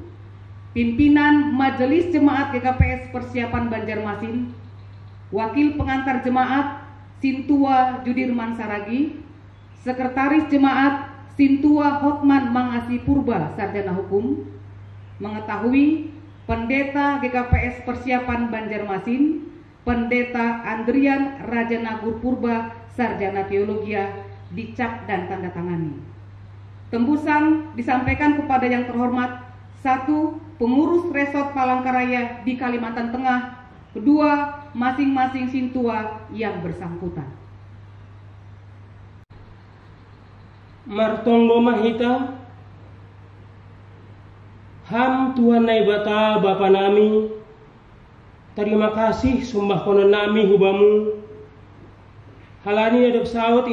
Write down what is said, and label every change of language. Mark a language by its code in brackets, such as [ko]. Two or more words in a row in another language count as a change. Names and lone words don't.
[id] Pimpinan Majelis Jemaat GKPS Persiapan Banjarmasin, Wakil Pengantar Jemaat Sintua Judirman Saragi, Sekretaris Jemaat Sintua Hotman Mangasi Purba, Sarjana Hukum, mengetahui Pendeta GKPS Persiapan Banjarmasin, Pendeta Andrian Rajanagur Purba, Sarjana Teologia, dicap dan tanda tangani. Tembusan disampaikan kepada yang terhormat: 1. Pengurus Resort Palangkaraya di Kalimantan Tengah. 2. Masing-masing sintua yang bersangkutan. [bts] Martonggo mahita ham Tuhan naibata Bapa nami, [id] terima kasih [bts] sumbah konon nami hubamu halani adab saut